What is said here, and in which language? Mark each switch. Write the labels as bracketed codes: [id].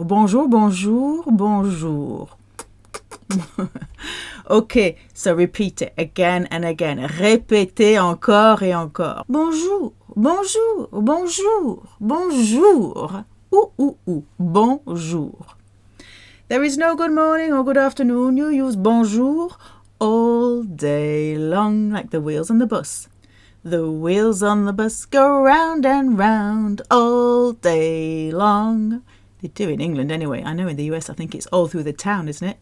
[fr] Bonjour, bonjour, bonjour. [en] Okay, so repeat it again and again. [fr] Répétez encore et encore. Bonjour, bonjour, bonjour, bonjour. Ooh, ooh, ooh, bonjour. [en] There is no good morning or good afternoon. You use bonjour all day long, like the wheels on the bus. The wheels on the bus go round and round all day long. They do in England anyway. I know in the US I think it's all through the town, isn't it?